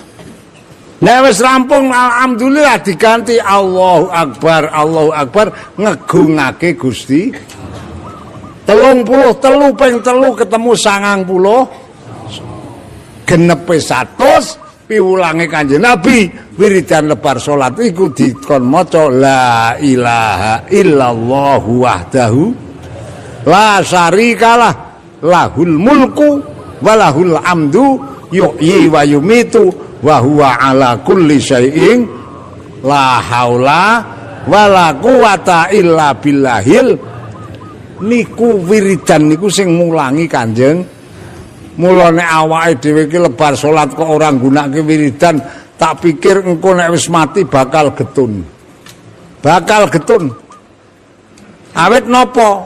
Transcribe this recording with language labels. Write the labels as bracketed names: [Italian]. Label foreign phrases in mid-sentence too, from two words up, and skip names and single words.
[Javanese] Nek wis rampung alhamdulillah diganti [Arabic] الله أكبر [Javanese] ngegungake Gusti. 33 ping 3 ketemu 90 genepe 100 piwulange Kanjeng Nabi wiridan lebar salat iku dikon maca [Arabic] لا إله إلا الله وحده لا شريك له له الملك وله الحمد يحيي ويميت وهو على كل شيء لا حول ولا قوة إلا بالله. [Javanese] Niku wiridan niku sing mulangi Kanjeng. Mulane awake dhewe iki lebar salat kok ora nggunakake wiridan, tak pikir engko nek wis mati bakal getun. Awit napa?